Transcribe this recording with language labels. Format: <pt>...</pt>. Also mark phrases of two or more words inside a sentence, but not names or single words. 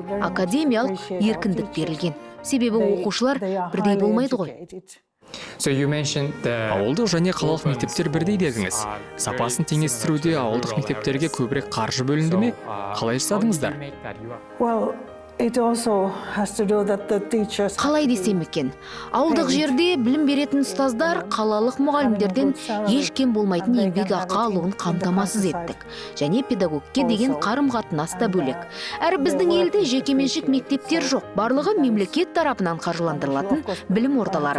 <kk>Академиялық еркіндік берілген. Себебі оқушылар бірдей болмайды ғой. Ауылдық және қалалық мектептер бірдей дедіңіз. Сапасын теңестіруде ауылдық мектептерге көбірек қаржы бөлінді ме? Қалай жасадыңыздар?</kk> <en>it also has to do that the teachers</en> <kk>Қалай десем екен, ауылдық жерде білім беретін ұстаздар қалалық мұғалімдерден еш кем болмайтын еңбек ақы алуын қамтамасыз еттік. Және педагогке деген қарым-қатынас та бөлек. Әрі біздің елде жекеменшік мектептер жоқ, барлығы мемлекет тарапынан қаржыландырылатын білім ордалары.</kk>